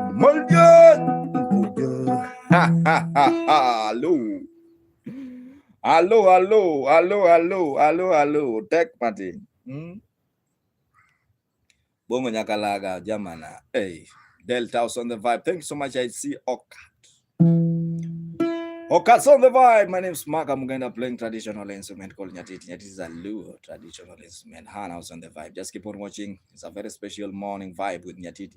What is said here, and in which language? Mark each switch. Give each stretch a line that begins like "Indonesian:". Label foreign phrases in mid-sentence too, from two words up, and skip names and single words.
English: Hello. Tech party. Bongo Nyakalaga, Jamana. Hey, Delta House on the vibe. Thank you so much. I see Okat's on the vibe. My name is Mark. I'm going to playing traditional instrument called nyatiti. Nyatiti is a Luo traditional instrument. Han House on the vibe. Just keep on watching. It's a very special morning vibe with nyatiti.